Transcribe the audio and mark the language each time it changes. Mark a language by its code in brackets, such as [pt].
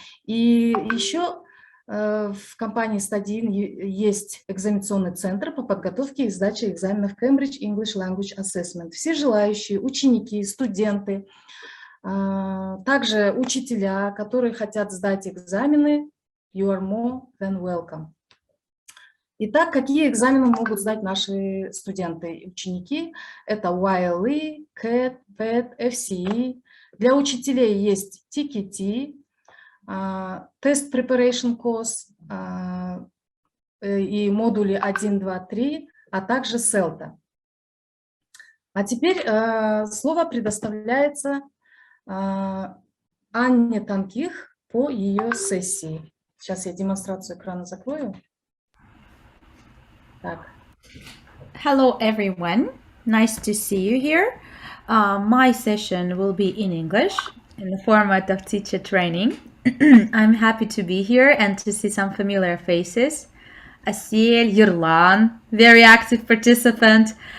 [ru] И еще в компании Стадин есть экзаменационный центр по подготовке и сдаче экзаменов Cambridge English Language Assessment. Все желающие, ученики, студенты, также учителя, которые хотят сдать экзамены, [en] you are more than welcome. [ru] Итак, какие экзамены могут сдать наши студенты и ученики? Это YLE, CAT, PET, FCE. Для учителей есть TKT, Test Preparation Course и модули 1, 2, 3, а также CELTA. А теперь слово предоставляется Анне Tonkikh по ее сессии. Сейчас я демонстрацию экрана закрою. Так. [en] Hello everyone, nice to see you here. My session will be in English in the format of teacher training. I'm happy to be here and to see some familiar faces. Asiel, Yerlan, very active participant.